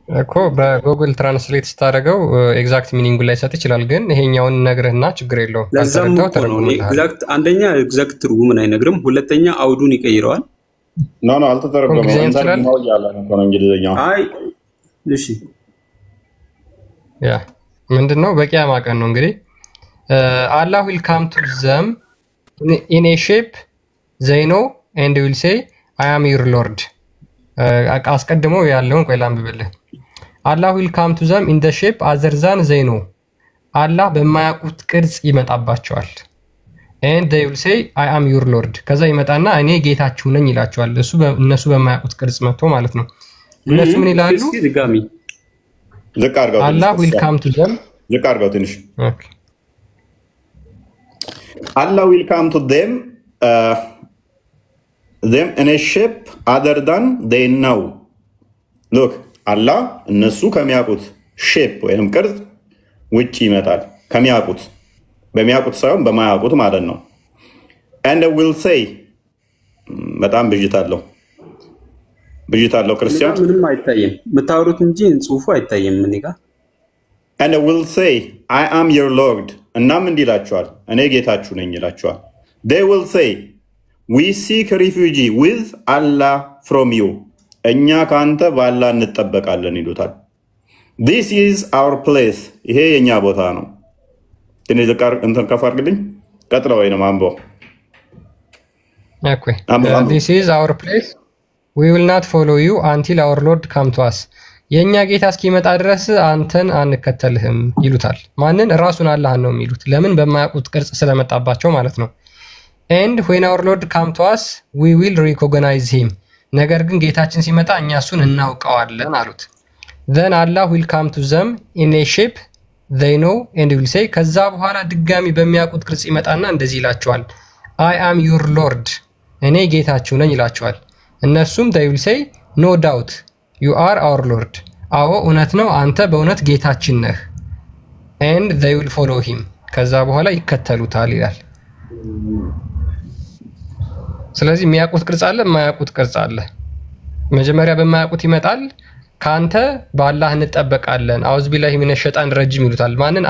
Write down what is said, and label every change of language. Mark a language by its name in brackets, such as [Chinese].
[Amharic] እኮ በጉግል ትራንስሌት ስታደርገው ኤግዛክት ሚኒንግ ላይ ሰጥ ይችላል። ግን ይሄኛውን ነግርህና ችግር የለውም። ለዛው ተረጉም ኤግዛክት አንደኛ ኤግዛክት ትርጉምን አይነግርም፣ ሁለተኛ አውዱን ይቀይረዋል። ኖ አልተተረጎመም። ነው ያለ ነው እንግሊዘኛው። አይ እሺ ያ ምንድነው? በቂያማ ቀን ነው እንግዲህ [English] Allah will come to them in a shape they know and will say I am your Lord. [Amharic] አስቀድሞ ያለውን ቆይ ላንብብልህ። [English] Allah will come to them in the shape other than they know. [Amharic] አላህ በማያውቁት ቅርጽ ይመጣባቸዋል። [English] and they will say I am your Lord. [Amharic] ከዛ ይመጣና እኔ ጌታችሁ ነኝ ይላቸዋል። እነሱ በማያውቁት ቅርጽ መጥቶ ማለት ነው። እነሱ ምን ይላሉ? ዝቅ አድርገው [English] Allah will come to them [Amharic] ዝቅ አድርገው ትንሽ ኦኬ [English] Allah will come to them in a shape other than they know. [Amharic] Look, Allah እነሱ ከሚያውቁት shape ወይም ቅርጽ ውጪ ይመጣል። ከሚያውቁት በሚያውቁት ሳይሆን በማያውቁት ማለት ነው። [English] and will say [Amharic] በጣም ብዥታለሁ ክርስቲያን ምንም አይታየም። የምታወሩት እንጂ ጽሁፉ አይታየም እኔ ጋር [English] and will say I am your Lord. [Amharic] እናም እንዲላቸዋል እኔ ጌታችሁ ነኝ ይላቸዋል። [English] they will say we seek refuge with Allah from you. [Amharic] እኛ ካንተ በአላህ እንጠበቃለን ይሉታል። [English] this is our place. [Amharic] ይሄ የኛ ቦታ ነው። ትንሽ ዝቅ እንትን ከፍ አድርግልኝ። ቀጥለው ወይ ነው ማንቦ [English] okay this is our place. we will not follow you until our Lord come to us. [Amharic] የኛ ጌታ እስኪመጣ ድረስ አንተን አንከተልህም ይሉታል። ማንን? ራሱን አላህን ነው የሚሉት። ለምን? በማያውቁት ቅርጽ ስለመጣባቸው ማለት ነው። [English] and when our Lord come to us we will recognize him. ነገር ግን ጌታችን ሲመጣ እኛ እሱን እናውቀዋለን አሉት። then Allah will come to them in a shape they know and will say [Amharic] ከዛ በኋላ ድጋሚ በሚያውቁት ቅርጽ ይመጣና እንደዚህ ይላቸዋል [English] I am your Lord. [Amharic] እኔ ጌታችሁ ነኝ ይላቸዋል። እነሱም [English] they will say no doubt you are our Lord. [Amharic] አዎ እውነት ነው አንተ በእውነት ጌታችን ነህ። [English] and they will follow him [Amharic] ከዛ በኋላ ይከተሉታል ይላል። ስለዚህ የሚያውቁት ቅርጽ አለ፣ የማያውቁት ቅርጽ አለ። መጀመሪያ በማያውቁት ይመጣል። ካንተ በአላህ እንጠበቃለን [Arabic] አውዝ ቢላሂ ሚነ ሸይጣን ረጂም [Amharic] ይሉታል። ማንን?